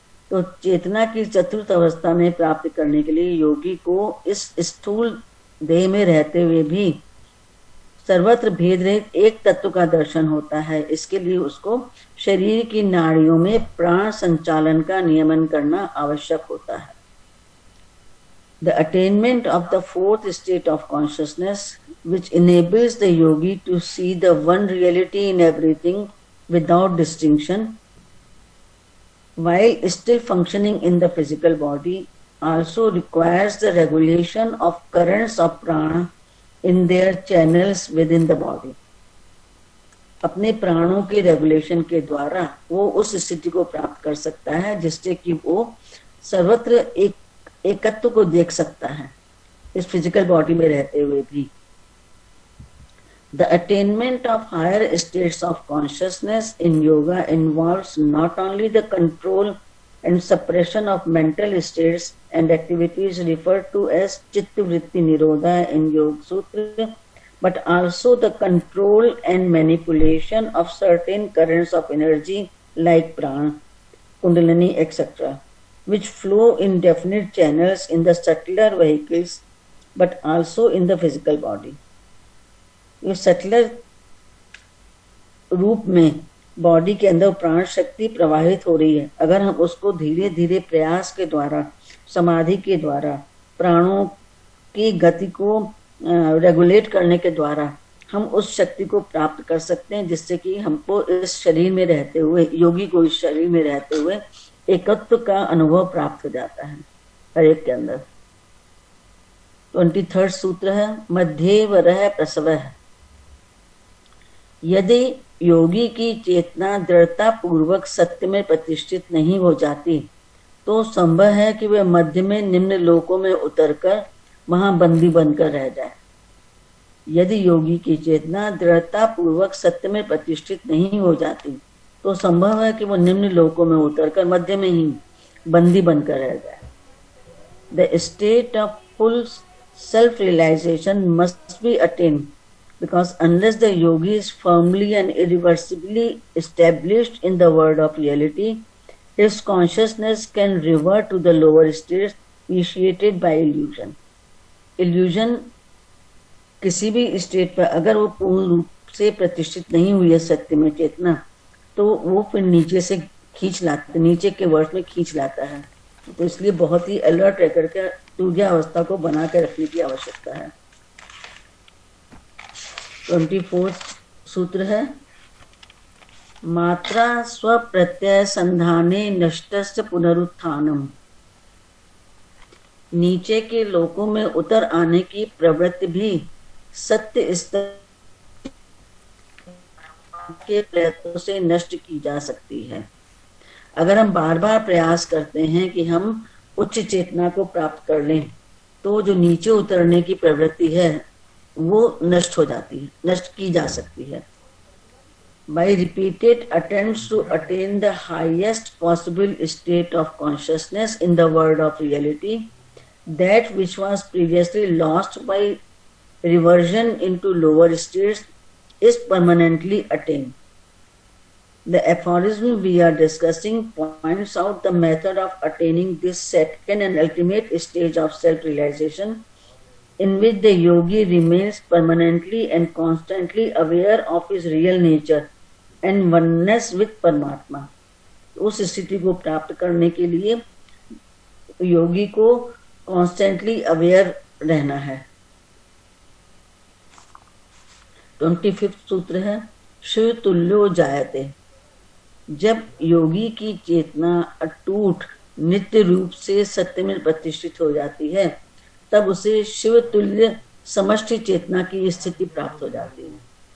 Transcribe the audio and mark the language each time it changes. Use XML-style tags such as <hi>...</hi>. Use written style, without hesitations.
<hi>तो चेतना की चतुर्थ अवस्था में प्राप्त करने के लिए योगी को इस स्थूल देह में रहते हुए भी सर्वत्र भेद रहित एक तत्व का दर्शन होता है. इसके लिए उसको शरीर की नाड़ियों में प्राण संचालन का नियमन करना आवश्यक होता है.</hi> <en>The attainment of the fourth state of consciousness, which enables the yogi to see the one reality in everything without distinction, while still functioning in the physical body, also requires the regulation of currents of prana in their channels within the body.</en> <hi>अपने प्राणों के regulation के द्वारा वो उस स्थिति को प्राप्त कर सकता है जिससे कि वो सर्वत्र एकत्व को देख सकता है इस फिजिकल बॉडी में रहते हुए भी.</hi> <en>The attainment of higher states of consciousness in yoga involves not only the control and suppression of mental states and activities referred to as chitta vritti nirodha in Yoga Sutra, but also the control and manipulation of certain currents of energy like prana, kundalini, etc., which flow in definite channels in the subtler vehicles, but also in the physical body.</en> <hi>ये subtler रूप में body के अंदर प्राण शक्ति प्रवाहित हो रही है. अगर हम उसको धीरे धीरे प्रयास के द्वारा, समाधि के द्वारा, प्राणों की गति को रेगुलेट करने के द्वारा हम उस शक्ति को प्राप्त कर सकते हैं जिससे कि हमको इस शरीर में रहते हुए, योगी को इस शरीर में रहते हुए एकत्व का अनुभव प्राप्त हो जाता है हर एक के अंदर. 23वां सूत्र है</hi> <sa>मध्ये वरह प्रसवः.</sa> <hi>यदि योगी की चेतना दृढ़ता पूर्वक सत्य में प्रतिष्ठित नहीं हो जाती तो संभव है कि वह मध्य में निम्न लोकों में उतरकर वहां बंदी बनकर रह जाए. यदि योगी की चेतना दृढ़ता पूर्वक सत्य में प्रतिष्ठित नहीं हो जाती तो संभव है कि वो निम्न लोकों में उतरकर मध्य में ही बंदी बनकर रह जाए.</hi> <en>The state of full self realization must be attained, because unless the yogi is firmly and irreversibly established in the world of reality, his consciousness can revert to the lower states initiated by illusion.</en> <hi>Illusion किसी भी state पर अगर वो पूर्ण रूप से प्रतिष्ठित नहीं हुई है सत्य में चेतना, तो वो फिर नीचे से खींच लाता, नीचे के वर्ष में खींच लाता है. तो इसलिए बहुत ही अलर्ट रह करके तुर्या अवस्था को बना के रखने की आवश्यकता है. 24वां सूत्र है</hi> <sa>मात्रा स्व प्रत्यय संधाने नष्टस्य पुनरुत्थानम.</sa> <hi>नीचे के लोकों में उतर आने की प्रवृत्ति भी सत्य स्तर के प्रयत्नों से नष्ट की जा सकती है। अगर हम बार बार प्रयास करते हैं कि हम उच्च चेतना को प्राप्त कर लें, तो जो नीचे उतरने की प्रवृत्ति है वो नष्ट हो जाती है, नष्ट की जा सकती है।</hi> <en>By repeated attempts to attain the highest possible state of consciousness in the world of reality, that which was previously lost by reversion into lower states is permanently attained. The aphorism we are discussing points out the method of attaining this second and ultimate stage of self-realization, in which the yogi remains permanently and constantly aware of his real nature and oneness with परमात्मा।</en> <hi>उस स्थिति को प्राप्त करने के लिए योगी को constantly aware रहना है। 25वां सूत्र है</hi> <sa>शिव तुल्यो जायते।</sa> <hi>जब योगी की चेतना अटूट नित्य रूप से सत्य में प्रतिष्ठित हो जाती है, तब उसे शिव तुल्य समष्टि चेतना की स्थिति प्राप्त हो जाती है।</hi>